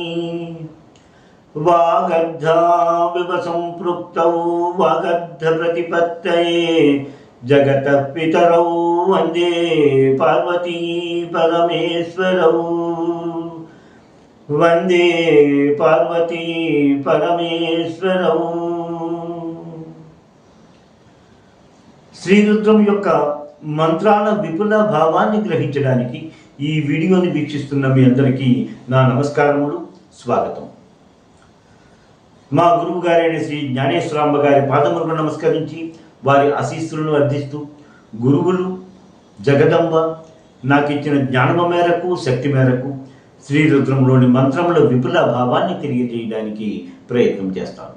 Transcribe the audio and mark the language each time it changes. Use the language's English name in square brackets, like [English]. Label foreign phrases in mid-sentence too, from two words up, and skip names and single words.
[Sanskrit] वागर्धाविवसंपृक्तौ वागर्धप्रतिपत्तये जगतः पितरौ वन्दे पार्वती परमेश्वरौ। वंदे पार्वती परमेश्वरौ। [Telugu] శ్రీరుద్రం యొక్క మంత్రాల విపుల భావాన్ని గ్రహించడానికి ఈ వీడియోని వీక్షిస్తున్న మీ అందరికీ నా నమస్కారములు, స్వాగతం. మా గురువు గారైన శ్రీ జ్ఞానేశ్వరాంబ గారి పాదములకు నమస్కరించి వారి ఆశీస్సులను అర్థిస్తూ, గురువులు జగదంబ నాకు ఇచ్చిన జ్ఞానము మేరకు శక్తి మేరకు శ్రీరుద్రంలోని మంత్రముల విపుల భావాన్ని తెలియజేయడానికి ప్రయత్నం చేస్తాను.